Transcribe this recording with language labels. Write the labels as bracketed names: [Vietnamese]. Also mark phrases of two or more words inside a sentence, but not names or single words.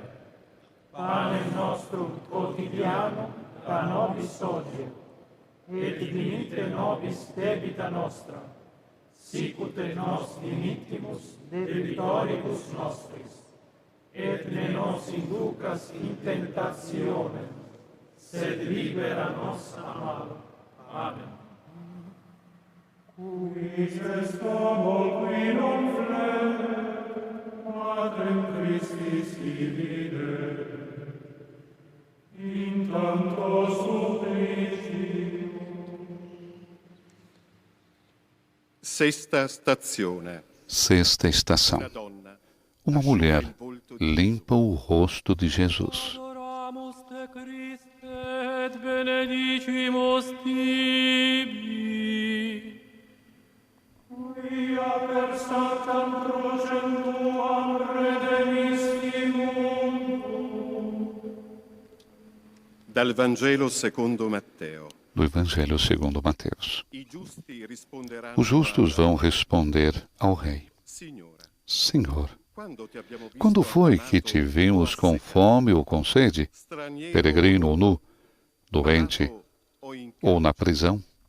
[Latin] Panem nostrum quotidianum da nobis hodie, et dimitte nobis debita nostra, sicut et nos dimittimus debitoribus nostris, et ne nos inducas in tentationem, sed libera nos a malo. Amen. Quis est homo qui non flet, Matrem Christi si vide, in tanto [Italian] Sesta stazione. [Portuguese] Sexta estação. Uma mulher limpa o rosto de Jesus. [Latin] Adoramus te Christe et benedicimus tibi. Quia per sanctam crucem tuam redemisti mundum. [Italian] Dal Vangelo secondo Matteo. [Portuguese] Do Evangelho segundo Mateus. Os justos vão responder ao rei: Senhor, quando foi que te vimos com fome ou com sede, peregrino ou nu, doente ou na prisão?